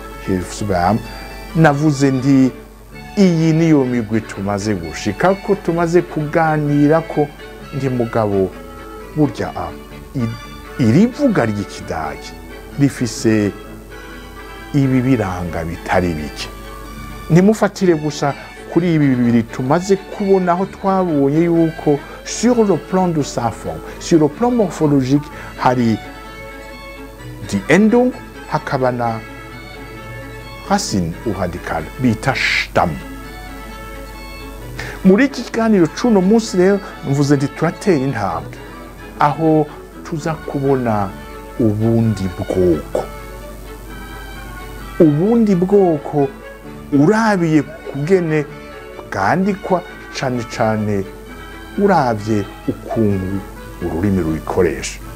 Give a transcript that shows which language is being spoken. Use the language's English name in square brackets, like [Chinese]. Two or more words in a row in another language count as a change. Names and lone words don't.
[Rundi] Navuze ndi iyi niyo migwi tumaze gushika ko, tumaze kuganira ko, ndi mugabo burya iri vuga ry'ikidagi rifise ibi biranga bitari bike. Nimufatire gusa kuri ibi bibiri tumaze kubona, aho twabonye yuko [French] sur le plan de sa forme, sur le plan morphologique, [Rundi] hari [German] die Endung, [Rundi] hakaba na [French] Racine ou [Rundi] Radikal bita Stamm. Muri iki kiganiro c'uno munsi rero mvuze nti turatera intambwe aho tuza kubona ubundi bwoko urabiye kugene bwandikwa, cane cane uravye ukuntu ururimi ruyikoresha.